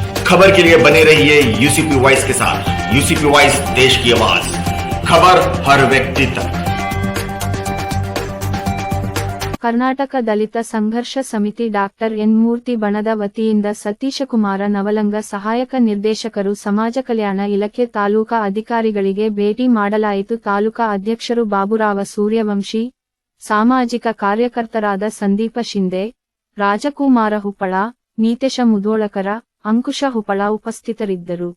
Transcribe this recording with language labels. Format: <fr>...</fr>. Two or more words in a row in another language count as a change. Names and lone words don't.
<hi>खबर के लिए बने रहिए यूसीपी वॉइस के साथ। यूसीपी वॉइस, देश की आवाज, खबर हर व्यक्ति तक।</hi> <kn>ಕರ್ನಾಟಕ ದಲಿತ ಸಂಘರ್ಷ ಸಮಿತಿ ಡಾಕ್ಟರ್ ಎನ್ ಮೂರ್ತಿ ಬಣದ ವತಿಯಿಂದ ಸತೀಶಕುಮಾರ ನವಲಂಗ ಸಹಾಯಕ ನಿರ್ದೇಶಕರು ಸಮಾಜ ಕಲ್ಯಾಣ ಇಲಾಖೆ ತಾಲೂಕಾ ಅಧಿಕಾರಿಗಳಿಗೆ ಭೇಟಿ ಮಾಡಲಾಯಿತು. ತಾಲೂಕಾ ಅಧ್ಯಕ್ಷರು ಬಾಬುರಾವ ಸೂರ್ಯವಂಶಿ, ಸಾಮಾಜಿಕ ಕಾರ್ಯಕರ್ತರಾದ ಸಂದೀಪ ಶಿಂದೆ, ರಾಜಕುಮಾರ ಹುಪ್ಪಳ, ನೀತೇಶ ಮುಧೋಳಕರ, ಅಂಕುಶ ಹುಪ್ಪಳ ಉಪಸ್ಥಿತರಿದ್ದರು.</kn>